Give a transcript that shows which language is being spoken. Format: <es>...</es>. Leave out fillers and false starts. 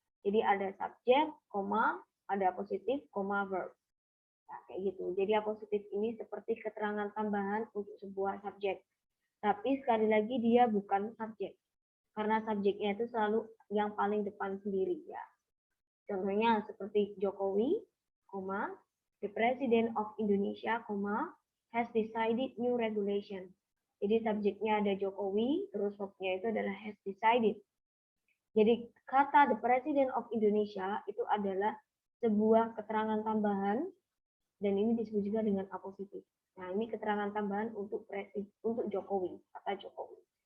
<id>Jadi ada subjek, koma, ada positif, koma, verb. Nah, kayak gitu. Jadi apositif ini seperti keterangan tambahan untuk sebuah subjek. Tapi sekali lagi dia bukan subjek. Karena subjeknya itu selalu yang paling depan sendiri ya. Contohnya seperti</id> <en>Jokowi, koma, the President of Indonesia, koma, has decided new regulation.</en> <id>Jadi subjeknya ada Jokowi, terus verbnya itu adalah has decided. Jadi kata the President of Indonesia itu adalah sebuah keterangan tambahan dan ini disebut juga dengan apositif. Nah, ini keterangan tambahan untuk Jokowi, kata Jokowi.</id>